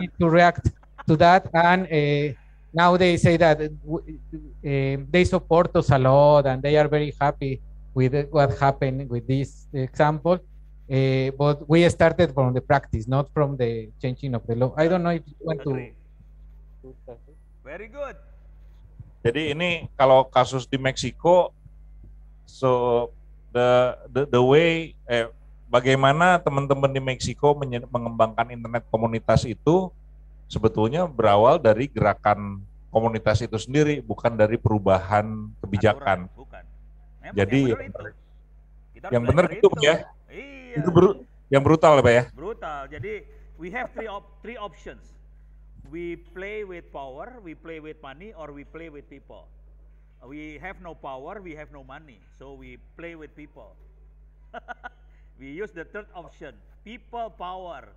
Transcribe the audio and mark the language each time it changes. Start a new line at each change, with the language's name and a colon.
English: need to react to that, and now they say that they support us a lot, and they are very happy with what happened with this example. But we started from the practice, not from the changing of the law. I don't know if you want Agree. to. Very good.
Indonesian: Jadi ini kalau kasus di Meksiko,
English: so the way
Indonesian: bagaimana teman-teman di Meksiko mengembangkan internet komunitas itu sebetulnya berawal dari gerakan komunitas itu sendiri, bukan dari perubahan kebijakan. Aturan, bukan. Memang Jadi yang yang benar itu ya. Iya. Itu yang brutal ya Pak ya. Brutal.
English: Jadi we have three options. We play with power, we play with money, or we play with people. We have no power, we have no money, so we play with people. We use the third option, people power.